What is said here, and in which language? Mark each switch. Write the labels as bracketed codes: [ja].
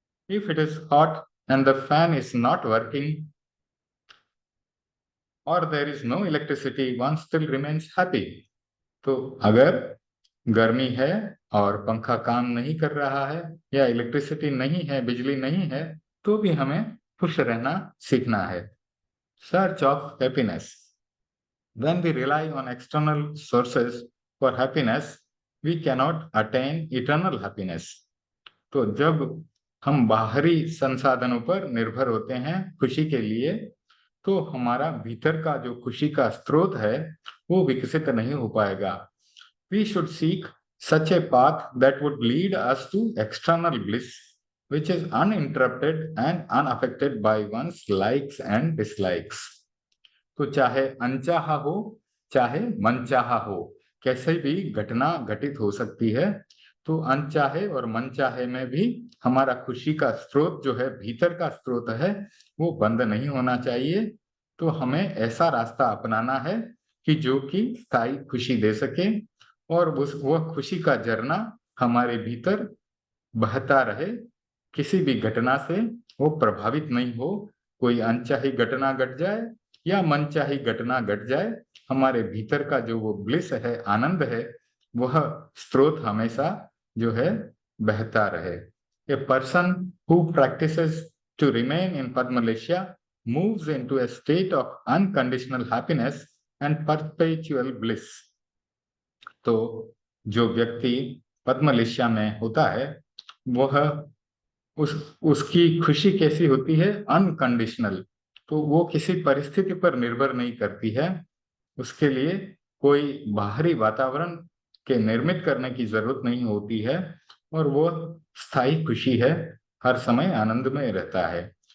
[en] If it is hot and the fan is not working और there is no electricity, one still remains happy. [hi] तो अगर गर्मी है और पंखा काम नहीं कर रहा है या इलेक्ट्रिसिटी नहीं है, बिजली नहीं है, तो भी हमें खुश रहना सीखना है। [en] Search of happiness. When we rely on external sources for happiness, we cannot attain eternal happiness. [hi] तो जब हम बाहरी संसाधनों पर निर्भर होते हैं खुशी के लिए, तो हमारा भीतर का जो खुशी का स्रोत है वो विकसित नहीं हो पाएगा। [en] We should seek such a path that would lead us to external bliss, which is uninterrupted and unaffected by one's likes and dislikes. [hi] तो चाहे अनचाहा हो चाहे मनचाहा हो, कैसे भी घटना घटित हो सकती है, तो अनचाहे और मनचाहे में भी हमारा खुशी का स्रोत जो है, भीतर का स्रोत है, वो बंद नहीं होना चाहिए। तो हमें ऐसा रास्ता अपनाना है कि जो कि स्थायी खुशी दे सके और वह खुशी का झरना हमारे भीतर बहता रहे, किसी भी घटना से वो प्रभावित नहीं हो। कोई अनचाही घटना घट जाए या मनचाही घटना घट जाए, हमारे भीतर का जो वो ब्लिस है, आनंद है, वह स्रोत हमेशा जो है बहता रहे। [en] A person who practises to remain in पद्मलेशिया moves into a state of unconditional happiness and perpetual bliss. [hi] तो जो व्यक्ति पद्मलेशिया में होता है, वह उसकी खुशी कैसी होती है? अनकंडीशनल। तो वो किसी परिस्थिति पर निर्भर नहीं करती है, उसके लिए कोई बाहरी वातावरण के निर्मित करने की जरूरत नहीं होती है, और वो स्थायी खुशी है, हर समय आनंद में रहता है।